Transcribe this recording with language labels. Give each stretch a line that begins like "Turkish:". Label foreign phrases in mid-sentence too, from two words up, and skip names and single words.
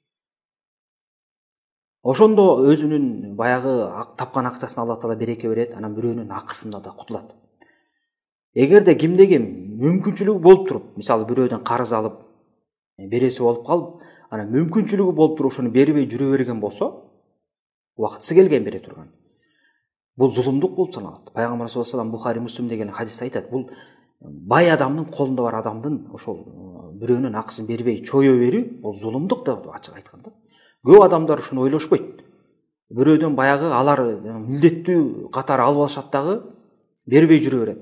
Kyrgyz: Ошондо өзүнүн баягы тапкан акчасын Алла таала береке берет, анан бирөөнүн акысында да кутулат. Эгерде кимдеги мүмкүнчүлүгү болуп туруп, мисалы бирөөдөн карыз алып, береси болуп калып, анан мүмкүнчүлүгү болуп туруп ошону бербей жүрө берген болсо, убактысы келген бере турган. Бул зулумдук болуп саналат. Пайгамбар
Arabic: صلى الله عليه وسلم
Kyrgyz: Бухари Муслим деген хадисте айтат. Бул бай адамдын колунда бар адамдын ошол бирөөнүн акысын бербей чое берүү, бул зулумдук деп ачык айтканда. Көп адамдар ушуну ойлошпойт. Бирөөдөн баягы алар милдеттүү катары алып алышат дагы бербей жүрө берет.